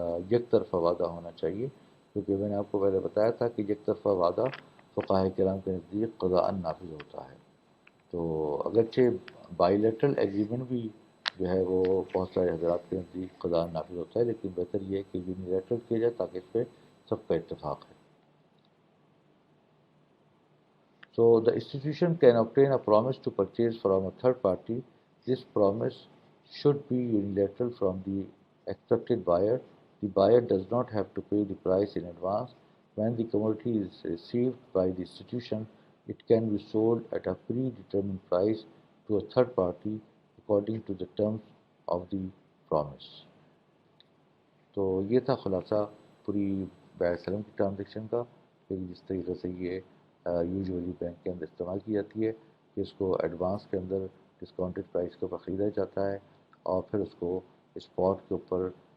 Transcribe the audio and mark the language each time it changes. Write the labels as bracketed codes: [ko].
[ur] یک طرفہ وعدہ ہونا چاہیے، کیونکہ میں نے آپ کو پہلے بتایا تھا کہ یک طرفہ وعدہ فقہائے کرام کے نزدیک قضاءً نافذ ہوتا ہے۔ تو اگرچہ بائی لیٹرل ایگریمنٹ بھی جو ہے وہ بہت سارے حضرات کے نزدیک قضاءً نافذ ہوتا ہے، لیکن بہتر یہ ہے کہ یونیلیٹرل کیا جائے تاکہ اس پہ سب کا اتفاق ہے۔ [en] So the institution can obtain a promise to purchase from a third party. This promise should be unilateral from the expected buyer. The buyer does not have to pay the price in advance. When the commodity is received by the institution, it can be sold at a predetermined price to a third party according to the terms of the promise. [ur] تو یہ تھا خلاصہ پوری بیع سلم کی transaction کا، کہ جس طریقے سے یہ یوزولی بینک کے اندر استعمال کی جاتی ہے کہ اس کو ایڈوانس کے اندر ڈسکاؤنٹڈ پرائس کے اوپر خریدا جاتا ہے اور پھر اس کو اسپاٹ کے اوپر